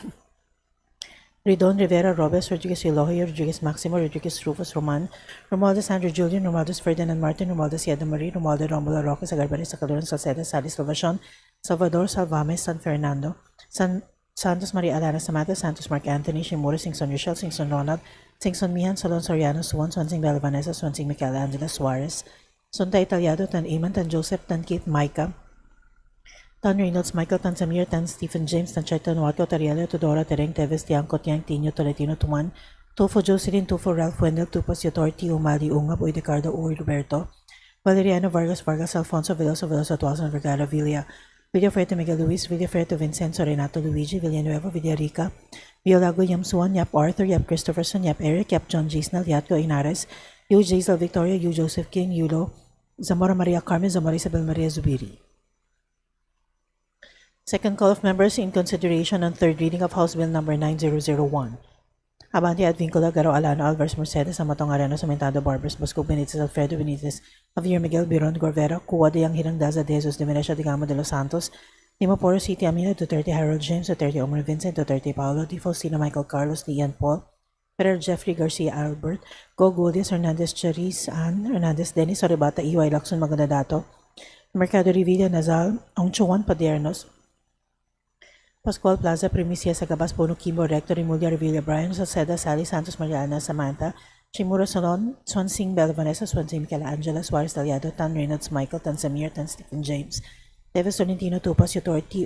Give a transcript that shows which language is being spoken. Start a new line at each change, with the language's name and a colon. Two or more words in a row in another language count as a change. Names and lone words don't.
English: Ridon, Rivera, Robes, Rodriguez, Eloy, Rodriguez, Maximo, Rodriguez, Rufus, Roman, Romualdez, Andrew, Julian, Romualdez, Ferdinand, Martin, Romualdez, Yeda Marie, Romualdo, Romulo, Roque, Sagarbanes, Sacaluran, Salcedo, Salis, Salvacion, Salvador, Salvames, San Fernando, Santos, Maria Alana, Samantha, Santos, Mark Anthony, Shimura, Singson, Rochelle, Singson, Ronald, Singson, Mihan, Solon, Soriano, Suwan, Swansing, Bella Vanessa, Swansing, Michaela, Angela, Suarez, Sonta, Italiado, Tan Iman, Tan Joseph, Tan Keith, Micah, Tan Reynolds, Michael, Tan Samir, Tan Stephen James, Tan Chaitan, Watko, Tariela, Tudora, Tereng, Teves, Tiangco, Tiang, Tino, Tolentino, Tuman, Tufo, Jocelyn, Tufo, Ralph Wendell, Tupas, Yotorti, Umali, Ungab, Uidecardo, Uri, Roberto, Valeriano, Vargas, Alfonso, Veloso, Tuason, Vergara, Villa, Villafreto, Miguel Luis, Villafreto, Vincenzo, Renato, Luigi, Villanueva, Villarica, Violago, Yam Suan, Yap Arthur, Yap Christopherson, Yap Eric, Yap John Gisnal, Yatco, Inares, Yu Jaisal, Victoria, Yu Joseph King, Yulo, Zamora Maria Carmen, Zamora Isabel Maria Zubiri. Second call of members in consideration on third reading of House Bill number 9001. Abante, Advincula, Garo, Alano, Alvarez, Mercedes, Amatong, Areno, Samentado, Barbers, Bosco, Benitez, Alfredo, Benitez, Javier Miguel, Biron, Gorvera, Cuwa, de Yang Hirang, Daza, De Jesus, De Venecia, De Gama, De Los Santos, Dimaporo City, Amina, Duterte Harold James, Duterte Omar Vincent, Duterte Paolo, Di Faustino Michael Carlos, Di Ian Paul, Ferrer Jeffrey Garcia Albert, Go Guldias, Hernandez Charis, Ann, Hernandez Dennis, Oribata, EY Lacson Magandadato, Mercado Revilla Nazal, Ongchuan Padiernos, Pascual Plaza, Primicia Sagabas, Bono Kimbo, Rector, Rimulya Revilla Brian, Salceda, Sally Santos, Mariana, Samantha, Chimura Solon, Swansing Bella Vanessa, Swansing Michaela Angela, Suarez Daliado, Tan Reynolds Michael, Tan Samir, Tan Stephen James, Teves Tolentino, Tupas, Yutor, T.